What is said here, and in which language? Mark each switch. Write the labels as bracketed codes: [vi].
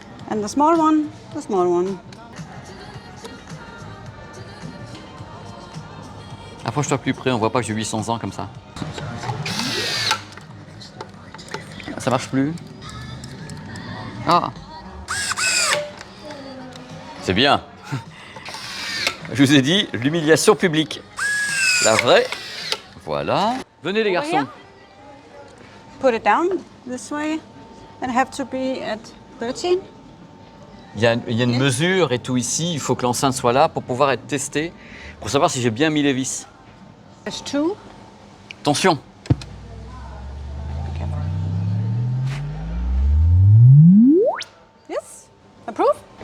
[en] and the small one, the small one. [fr] Approche-toi plus près, on voit pas que j'ai 800 ans comme ça. Ça marche plus. Ah. C'est bien. Je vous ai dit, l'humiliation publique. La vraie. Voilà. Venez les garçons. [en] here. Put it down this way and have to be at 13. [fr] Il y a une mesure et tout ici. Il faut que l'enceinte soit là pour pouvoir être testée, pour savoir si j'ai bien mis les vis. [en] There's 2. [fr] Attention. [en] Yes. Approve?